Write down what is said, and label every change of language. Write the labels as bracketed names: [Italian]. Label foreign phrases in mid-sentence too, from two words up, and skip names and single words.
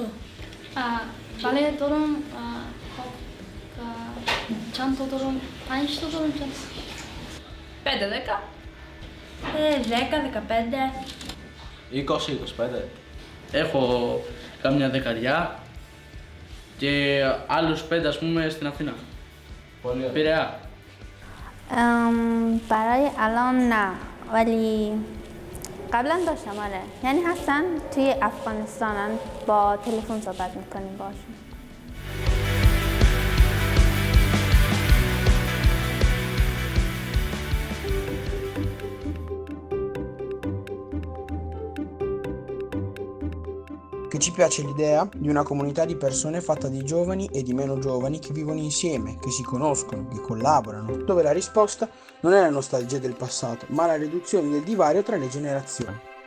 [Greek] Vale, τώρα, τσάντο τώρα, άνιστο τώρα, τσάντο. 5-10. 10-15. 20-25. Έχω κάμια δεκαριά και άλλους 5 ας πούμε στην Αθήνα. Πολύ ωραία. Πειραιά. [Persian] برای الان نه ولی قبلا داشتم آره یعنی هستن توی افغانستانن با تلفن صحبت میکنیم باشون. [Italian] Che ci piace l'idea di una comunità di persone fatta di giovani e di meno giovani che vivono insieme, che si conoscono, che collaborano, dove la risposta non è la nostalgia del passato, ma la riduzione del divario tra le generazioni.